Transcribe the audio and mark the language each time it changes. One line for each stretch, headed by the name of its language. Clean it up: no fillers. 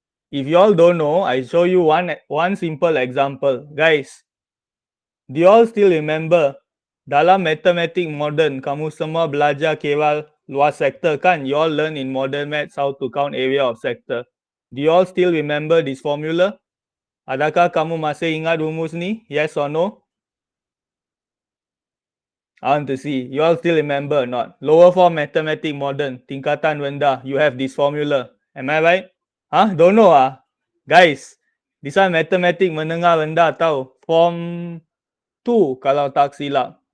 English: If you all don't know, I show you one simple example. Guys, do you all still remember
Malay: dalam mathematics modern, kamu semua belajar kira luas sektor kan?
English: You all learn in modern maths how to count area of sector. Do you all still remember this formula?
Malay: Adakah kamu masih ingat rumus ni?
English: Yes or no? I want to see. You all still remember or not? Lower form mathematics modern,
Malay: tingkatan rendah,
English: you have this formula. Am I right? Don't know Guys, this one mathematics
Malay: menengah rendah tau. Form 2 kalau tak silap.